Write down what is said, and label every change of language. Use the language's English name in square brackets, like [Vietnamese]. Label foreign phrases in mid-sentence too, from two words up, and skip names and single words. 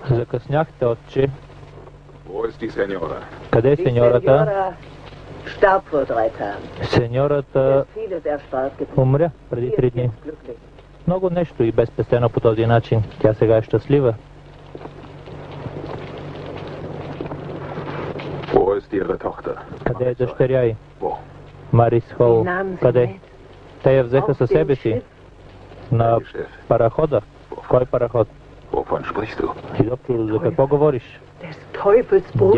[Bulgarian] закъсняхте, отче. [German] Wo ist die Senora? [Bulgarian] Къде е сеньората? [German] Starb vor 3 Tagen. [Bulgarian] Сеньората [German] Vieles erspart geblieben. [Bulgarian] умря преди 3 дни. [German] Glücklich. [Bulgarian] Много нещо и безпестено по този начин. Тя сега е щастлива. [German] Wo ist ihre Tochter? [Bulgarian] Къде е дъщеря й? [German] Wo? [Bulgarian] Марис Хол. [German] Nahmen Sie [Bulgarian] Къде? [German] mit. [Bulgarian] Те я взеха със себе си. На [German] Die Chef. [Bulgarian] парахода. Кой параход? [German] Wovon sprichst du? [Bulgarian] Изобщо за какво говориш? [German] Des Teufels Boot.